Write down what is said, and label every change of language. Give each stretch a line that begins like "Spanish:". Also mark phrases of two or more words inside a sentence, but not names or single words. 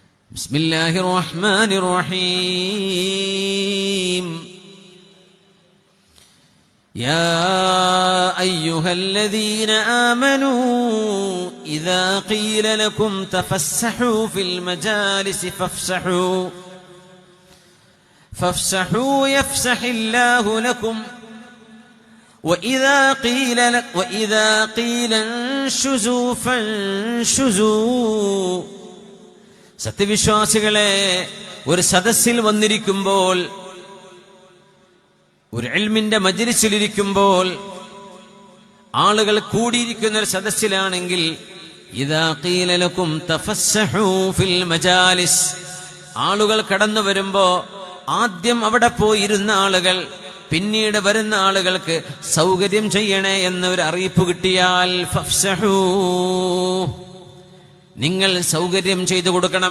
Arabic: بسم الله الرحمن الرحيم يا أيها الذين آمنوا إذا قيل لكم تفسحوا في المجالس فافسحوا يفسح الله لكم وإذا قيل انشزوا فانشزوا.
Malayalam: സത്യവിശ്വാസികളെ, ഒരു സദസ്സിൽ വന്നിരിക്കുമ്പോൾ, ഒരു ഇൽമിന്റെ മജ്‌ലിസിലിരിക്കുമ്പോൾ, ആളുകൾ കൂടിയിരിക്കുന്ന ഒരു സദസ്സിലാണെങ്കിൽ,
Arabic: إذا قيل لكم تفسحوا في المجالس,
Malayalam: ആളുകൾ കടന്നു വരുമ്പോ ആദ്യം അവിടെ പോയിരുന്ന ആളുകൾ പിന്നീട് വരുന്ന ആളുകൾക്ക് സൗകര്യം ചെയ്യണേ എന്നൊരു അറിയിപ്പ് കിട്ടിയാൽ ഫഫ്സഹൂ, നിങ്ങൾ സൗകര്യം ചെയ്തു കൊടുക്കണം.